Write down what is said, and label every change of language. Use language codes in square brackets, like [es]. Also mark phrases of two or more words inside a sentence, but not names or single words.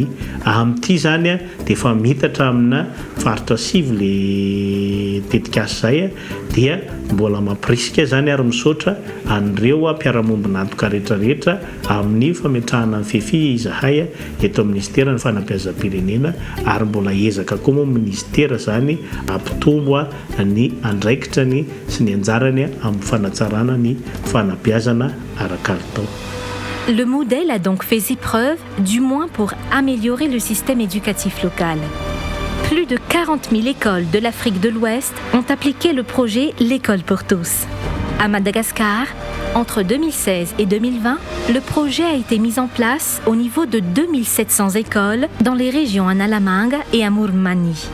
[mg] Amin'ity zany dia efa mitatra amina faritra sivy le tetikasa izay dia mbola mampirisika zany ary misaotra an'ireo mpiara-mombina antoka rehetrarehetra amin'ny fametrahana ny FEFI izahay eto amin'ny ministera ny fanabeazam-pirenena ary mbola ezaka koa moa ministera zany ampitombo ny andraikitrany sy ny anjarany amin'ny fanatsarana ny fanabeazana araka-tao. [fr] Le modèle a donc fait ses preuves, du moins pour améliorer le système éducatif local. Plus de 40 000 écoles de l'Afrique de l'Ouest ont appliqué le projet L'école pour tous. À Madagascar, entre 2016 et 2020, le projet a été mis en place au niveau de 2700 écoles dans les régions Analamanga et Amoron'Mania.